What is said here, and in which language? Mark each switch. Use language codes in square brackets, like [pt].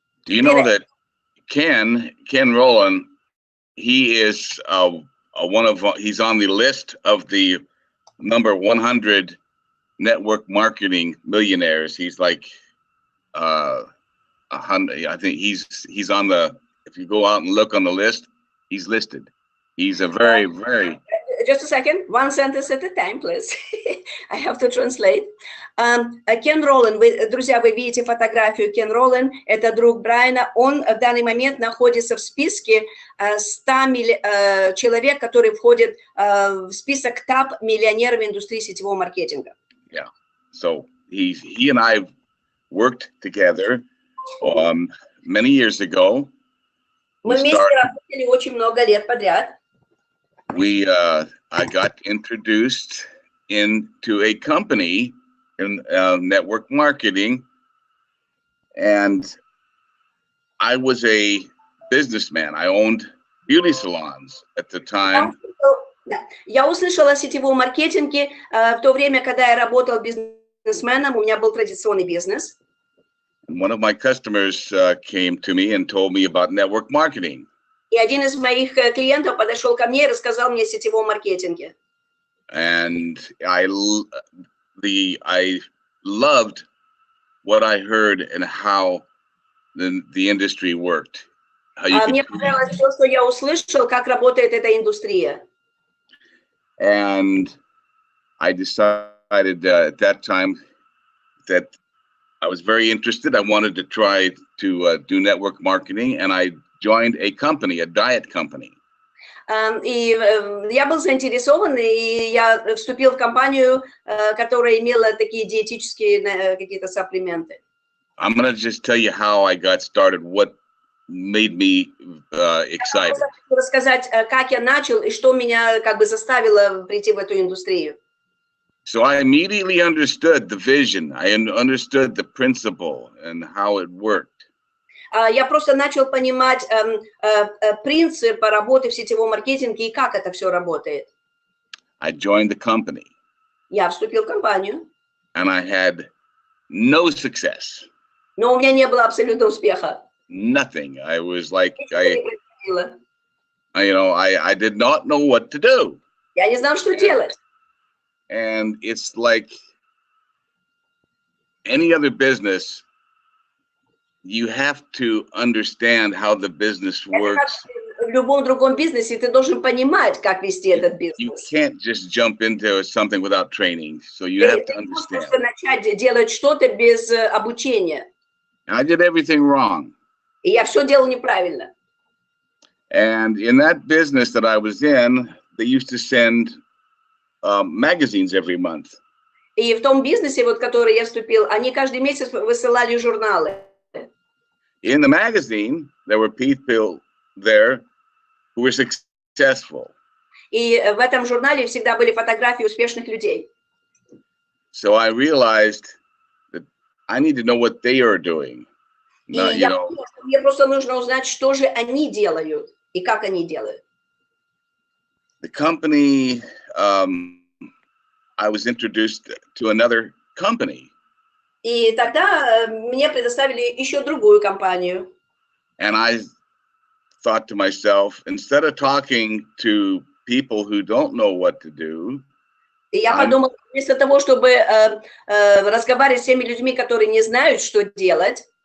[en] Do you know that Ken Rowland? He is he's on the list of the number 100 network marketing millionaires. He's like 100. I think he's on the. If you go out and look on the list, he's listed. He's a very Just a second, one sentence at a time, please. I have to translate. [ru] Кен Ролан, друзья, вы видите фотографию Кен Ролан, это друг Брайана. Он в данный момент находится в списке 100 человек, которые входят в список топ-миллионеров в индустрии сетевого маркетинга. [en] Yeah. So he and I worked together many years ago. [ru] Мы вместе работали очень много лет подряд. [en] I got introduced into a company in network marketing, and I was a businessman. I owned beauty salons at the time. [ru] Я услышала о сетевом маркетинге в то время, когда я работал бизнесменом, у меня был традиционный бизнес. [en] And one of my customers came to me and told me about network marketing. [ru] И один из моих клиентов подошел ко мне и рассказал мне о сетевом маркетинге. [en] And I loved what I heard and how the industry worked. [ru] Мне понравилось все, что я услышал, как работает эта индустрия. [en] And I decided at that time that I was very interested. I wanted to try to do network marketing, and I joined a company, a diet company. [ru] И я был заинтересован, и я вступил в компанию, которая имела такие диетические какие-то сапплименты. [en] I'm going to just tell you how I got started, what made me excited. [ru] Я хочу рассказать, как я начал и что меня как бы заставило прийти в эту индустрию. [en] So I immediately understood the vision. I understood the principle and how it worked. [ru] Я просто начал понимать принцип работы в сетевом маркетинге и как это все работает. [en] I joined the company. [ru] Я вступил в компанию. [en] And I had no success. [ru] Но у меня не было абсолютно успеха. [en] Nothing. I was like, I did not know what to do. [ru] Я не знал, что делать. [en] And it's like any other business, you have to understand how the business works. [ru] В любом другом бизнесе ты должен понимать, как вести этот бизнес. [en] You can't just jump into something without training, so you have to understand. [ru] Ты не можешь начать делать что-то без обучения. [en] I did everything wrong. [ru] И я все делал неправильно. [en] And in that business that I was in, they used to send magazines every month. [ru] И в том бизнесе, вот, в который я вступил, они каждый месяц высылали журналы. [en] In the magazine, there were people there who were successful. [ru] И в этом журнале всегда были фотографии успешных людей. [en] So I realized that I need to know what they are doing. [ru] И я поняла, что мне просто нужно узнать, что же они делают и как они делают. [en] The company, I was introduced to another company. [ru] И тогда мне предоставили еще другую компанию. [en] And I thought to myself, instead of talking to people who don't know what to do, [ru] И я подумала, вместо того, чтобы разговаривать с теми людьми, которые не знают, что делать,